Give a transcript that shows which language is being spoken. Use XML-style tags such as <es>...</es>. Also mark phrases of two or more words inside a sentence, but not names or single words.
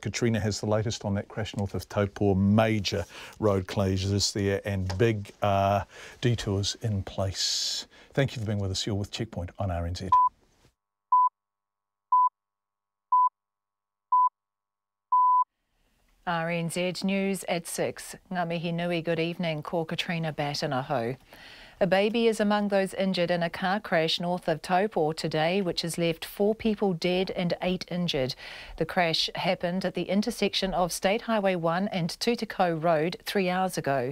<en>Katrina has the latest on that crash north of Taupo. Major road closures there and big detours in place. Thank you for being with us. You're with Checkpoint on RNZ. RNZ News at 6.</en> <mi>Ngā mihi nui,</mi> <en>good evening. Ko Katrina Batanaho. A baby is among those injured in a car crash north of Taupo today, which has left 4 people dead and 8 injured. The crash happened at the intersection of State Highway 1 and Tutikau Road 3 hours ago.</en>